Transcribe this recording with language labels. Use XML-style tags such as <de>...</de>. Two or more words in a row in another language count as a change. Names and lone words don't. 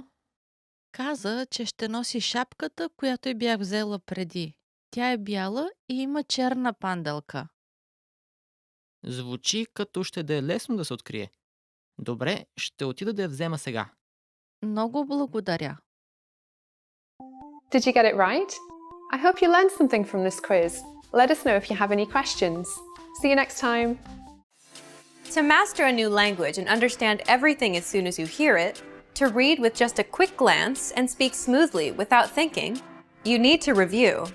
<bg>Каза, че ще носи шапката, която й бях взела преди. Тя е бяла и има черна панделка. Звучи като ще да е лесно да се открие. Добре, ще отида да я взема сега. Много благодаря.</bg> <en>Did you get it right? I hope you learned something from this quiz. Let us know if you have any questions. See you next time. To master a new language and understand everything as soon as you hear it, to read with just a quick glance and speak smoothly without thinking, you need to review.</en>